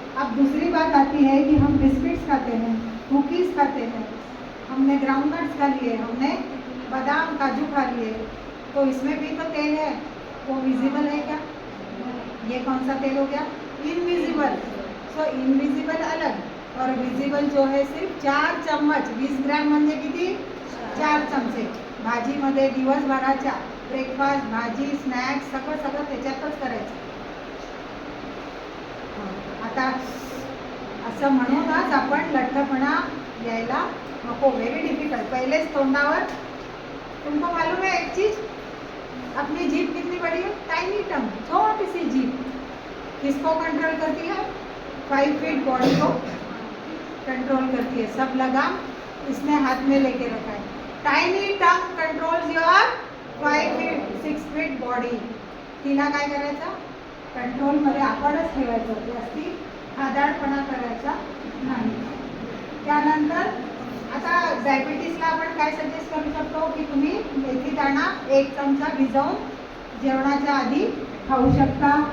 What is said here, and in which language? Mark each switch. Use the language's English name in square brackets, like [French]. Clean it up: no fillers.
[Hindi] अब दूसरी बात आती है कि हम बिस्किट्स खाते हैं, कुकीज़ खाते हैं, हमने ग्राउंडनट्स खा लिए, हमने बादाम काजू खा लिए, तो इसमें भी तो तेल है. वो विजिबल है क्या? ये कौन सा तेल हो गया? इनविजिबल. सो इनविजिबल अलग और विजिबल जो है सिर्फ 4 चम्मच. [Marathi] 20 ग्रॅम म्हणजे किती? 4 चमचे. भाजीमध्ये दिवसभराच्या ब्रेकफास्ट, भाजी, स्नॅक्स सगळं सगळं त्याच्यातच करायचं. आता असं म्हणूनच आपण लठ्ठपणा यायला नको. [English] Very difficult. [Marathi] पहलेच तोंडावर. [Hindi] तुमको मालूम है एक चीज, अपनी जीभ कितनी बड़ी है? [English] tiny tongue, [Hindi] छोटी सी जीभ किसको कंट्रोल करती है? 5 फीट बॉडी को कंट्रोल करती है. सब लगाम इसने हाथ में लेके रखा है. [English] Tiny tongue controls your 5 feet 6 feet body. [Marathi] तिला काय करायचं? कंट्रोलमध्ये आपणच ठेवायचं. जास्ती खादाडपणा करायचा नाही. त्यानंतर आता डायबिटीसला आपण काय सजेस्ट करू शकतो की तुम्ही मेथी दाणा 1 चमचा भिजवून जेवणाच्या आधी खाऊ शकता.